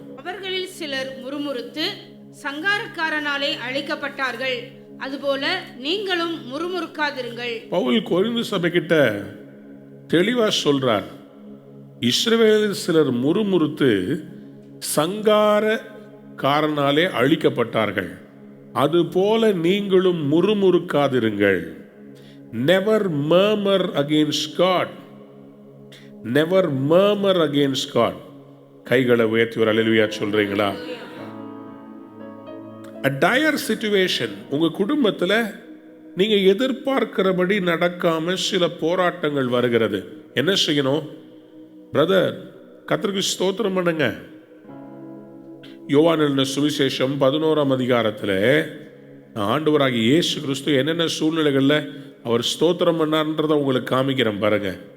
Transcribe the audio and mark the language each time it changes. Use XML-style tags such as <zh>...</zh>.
<ta>அவர்களில் சிலர் முறுமுறுத்து சங்காரக்காரனாலே அழிக்கப்பட்டார்கள், அதுபோல நீங்களும் முறுமுறுக்காதிருங்கள். பவுல் கொரிந்து சபை கிட்ட தெளிவா சொல்றார். இஸ்ரவேலில் சிலர் முறுமுறுத்து சங்காரக்காரனாலே அழிக்கப்பட்டார்கள், அதுபோல நீங்களும் முறுமுறுக்காதிருங்கள்.</ta> <en>Never murmur against God. Never murmur against God.</en> <ta>கைகளை உயர்த்தி ஒரு அல்லேலூயா சொல்றீங்களா?</ta> <en>A dire situation.</en> <ta>உங்க குடும்பத்துல நீங்க எதிர்பார்க்கிறபடி நடக்காம சில போராட்டங்கள் வருகிறது. என்ன செய்யணும்? பிரதர், கர்த்தருக்கு ஸ்தோத்திரம் பண்ணுங்க. யோவான் எழுதின சுவிசேஷம் 11ஆம் அதிகாரத்துல ஆண்டவராகிய இயேசு கிறிஸ்து என்னென்ன சூழ்நிலைகள்ல அவர் ஸ்தோத்திரம் பண்ணார்ன்றதை உங்களுக்கு காமிக்கிறேன் பாருங்க.</ta>